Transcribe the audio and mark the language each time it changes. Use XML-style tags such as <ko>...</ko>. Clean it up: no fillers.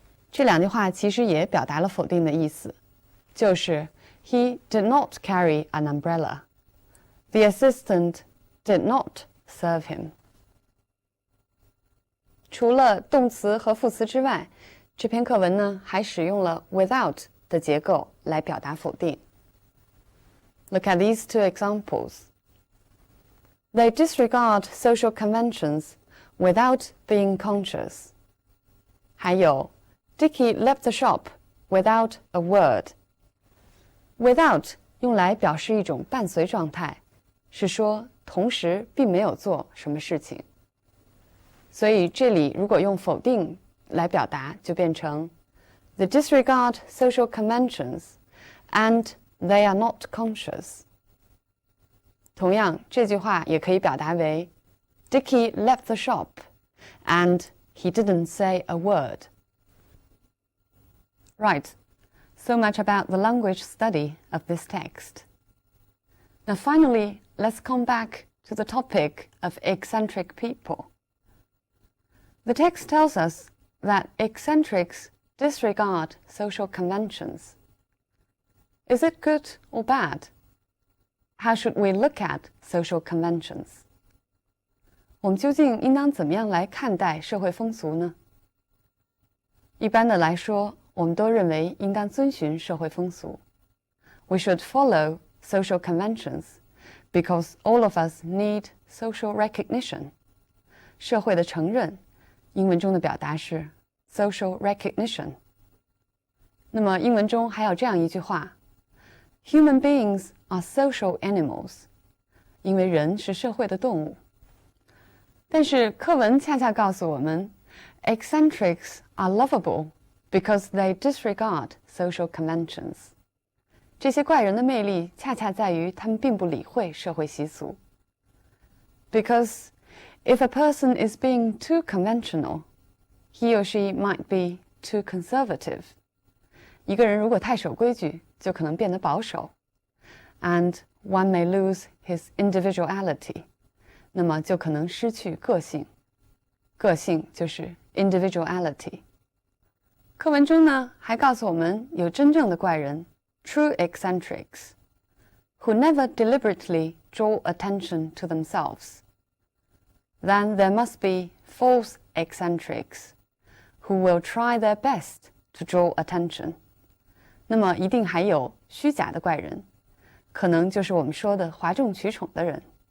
<zh>这两句话其实也表达了否定的意思，就是</zh> <en>he did not carry an umbrella. The assistant did not serve him.</en> <zh>除了动词和副词之外，这篇课文呢还使用了 without 的结构来表达否定。</zh> <en>Look at these two examples. They disregard social conventions without being conscious.</en> <zh>还有</zh> <en>Dickie left the shop without a word.</en> <zh>Without 用来表示一种伴随状态，是说同时并没有做什么事情。所以这里如果用否定来表达，就变成</zh> <en>They disregard social conventions and they are not conscious.</en> <zh>同样，这句话也可以表达为</zh> <en>Dickie left the shop and he didn't say a word. Right, so much about the language study of this text. Now finally, let's come back to the topic of eccentric people. The text tells us that eccentrics disregard social conventions. Is it good or bad? How should we look at social conventions?</en> <zh>我们究竟应当怎么样来看待社会风俗呢？一般的来说，我们都认为应当遵循社会风俗。</zh> <en>We should follow social conventions because all of us need social recognition.</en> <zh>社会的承认，英文中的表达是</zh> <en>social recognition.</en> <zh>那么英文中还有这样一句话</zh> <en>Human beings are social animals.</en> <zh>因为人是社会的动物。但是课文恰恰告诉我们</zh> <en>eccentrics are lovable because they disregard social conventions.</en> <zh>这些怪人的魅力恰恰在于他们并不理会社会习俗。</zh> <en>Because if a person is being too conventional, he or she might be too conservative.</en> <zh>一个人如果太守规矩，就可能变得保守。</zh> <en>And one may lose his individuality.</en> <zh>那么就可能失去个性。个性就是 individuality。课文中呢，还告诉我们有真正的怪人</zh> <en>true eccentrics, who never deliberately draw attention to themselves. Then there must be false eccentrics, who will try their best to draw attention.</en> <zh>那么一定还有虚假的怪人，可能就是我们说的哗众取宠的人。</zh>